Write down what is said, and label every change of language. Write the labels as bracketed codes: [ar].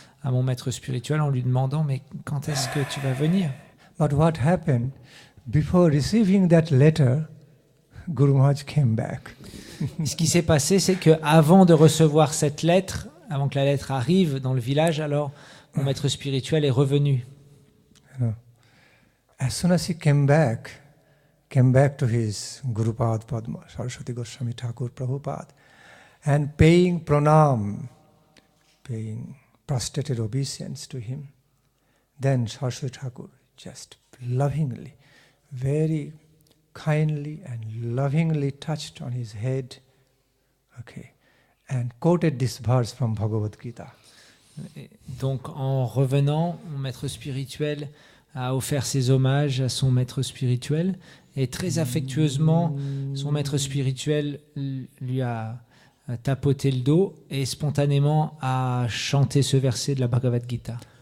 [fr] à mon maître spirituel en lui demandant mais quand est-ce que tu vas venir? [en] But what happened? Before receiving that letter, Guru Maharaj came back. [fr] Ce qui s'est passé, c'est que avant de recevoir cette lettre, avant que la lettre arrive dans le village, alors mon maître spirituel est revenu. [en] You know, as soon as he came back to his Gurupad Padma, Saraswati Goswami Thakur Prabhupada, and paying pranam, paying prostrated obeisance to him, then Saraswati Thakur just lovingly, very kindly and lovingly touched on his head, okay, and quoted this verse from Bhagavad Gita. [fr] Et donc en revenant, mon maître spirituel a offert ses hommages à son maître spirituel et très affectueusement, son maître spirituel lui a tapoté le dos et spontanément a chanté ce verset de la Bhagavad Gita.